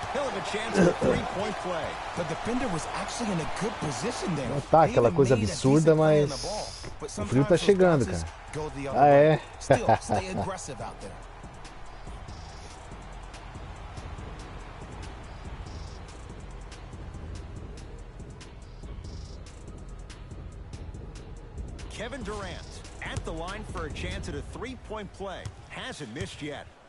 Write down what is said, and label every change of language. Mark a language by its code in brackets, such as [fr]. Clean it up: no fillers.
[en] He'll have a chance at a three-point play. The defender was actually in a good position there. [pt] Não tá aquela coisa absurda, mas o frio tá chegando, cara. Ah, é? [en] Still, stay aggressive out there. Kevin Durant at the line for a chance at a three-point play. Hasn't missed yet.